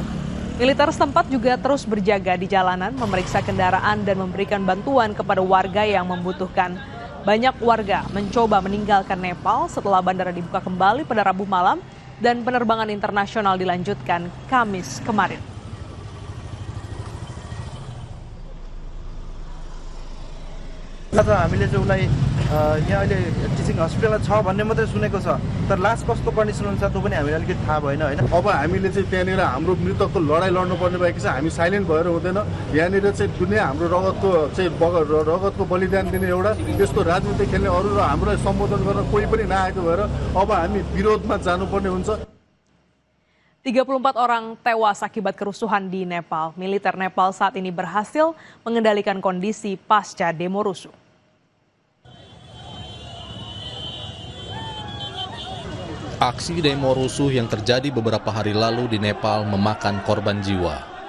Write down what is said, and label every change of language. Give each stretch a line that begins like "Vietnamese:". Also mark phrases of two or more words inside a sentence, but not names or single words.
Indonesian: Militer setempat juga terus berjaga di jalanan, memeriksa kendaraan dan memberikan bantuan kepada warga yang membutuhkan. Banyak warga mencoba meninggalkan Nepal setelah bandara dibuka kembali pada Rabu malam dan penerbangan internasional dilanjutkan Kamis kemarin.
Nepali: हामीले चाहिँ उसलाई यहाँ अहिले
English: teaching hospital
Nepali: छ भन्ने मात्रै सुनेको छ, तर लास्ट कस्तो कन्डिसन हुन्छ त्यो पनि हामीलाई अलिकति थाहा भएन हैन। अब हामीले चाहिँ त्यहाँनिर हाम्रो मृतकको लडाइँ लड्नुपर्ने भएको छ, हामी साइलेन्ट भएर हुँदैन। यहाँनिर चाहिँ दुनिया हाम्रो रगतको बलिदान दिने एउटा त्यस्तो राजनीति खेल्ने अरू र हामीलाई सम्बोधन गर्न कोही पनि नआएको भएर अब हामी विरोधमा जानुपर्ने हुन्छ।
Indonesian: 34 orang tewas akibat kerusuhan di Nepal. Militer Nepal saat ini berhasil mengendalikan kondisi pasca demo rusuh. Aksi demo rusuh yang terjadi beberapa hari lalu di Nepal memakan korban jiwa.